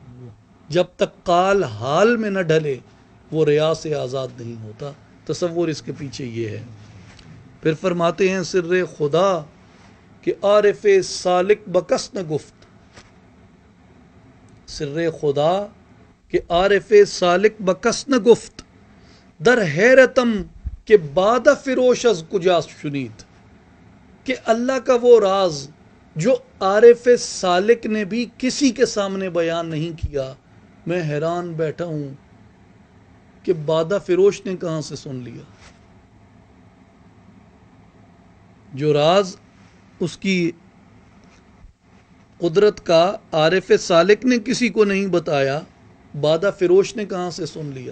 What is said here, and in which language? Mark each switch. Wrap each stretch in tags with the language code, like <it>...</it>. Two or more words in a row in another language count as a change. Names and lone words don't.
<ur>جب تک قال حال میں نہ ڈھلے وہ ریا سے آزاد نہیں ہوتا۔ تصور اس کے پیچھے یہ ہے۔ پھر فرماتے ہیں</ur> <fa>سر خدا کہ عارف سالک بکس نہ گفت، سر خدا کہ عارف سالک بکس نہ گفت، در حیرتم کہ بادہ فروش از کجا شنید۔</fa> <ur>کہ اللہ کا وہ راز جو عارف سالک نے بھی کسی کے سامنے بیان نہیں کیا، میں حیران بیٹھا ہوں کہ بادہ فروش نے کہاں سے سن لیا۔ جو راز اس کی قدرت کا عارف سالک نے کسی کو نہیں بتایا، بادہ فروش نے کہاں سے سن لیا۔</ur>